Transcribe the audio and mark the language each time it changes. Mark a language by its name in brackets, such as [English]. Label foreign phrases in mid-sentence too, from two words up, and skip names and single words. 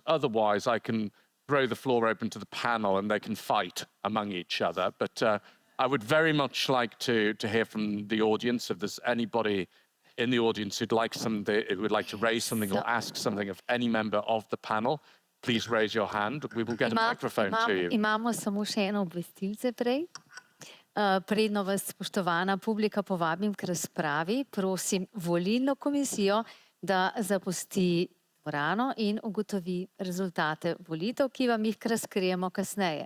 [English] Otherwise, I can throw the floor open to the panel and they can fight among each other. But I would very much like to hear from the audience. If there's anybody in the audience who'd like to raise something or ask something of any member of the panel, please raise your hand. We will get a microphone to you. [Slovenian] Imamo samo še eno obvestilce prej. Predno vas, spoštovana publika, povabim k razpravi, prosim volilno komisijo, da zapusti dvorano in ugotovi rezultate volitev, ki vam jih razkrijemo kasneje.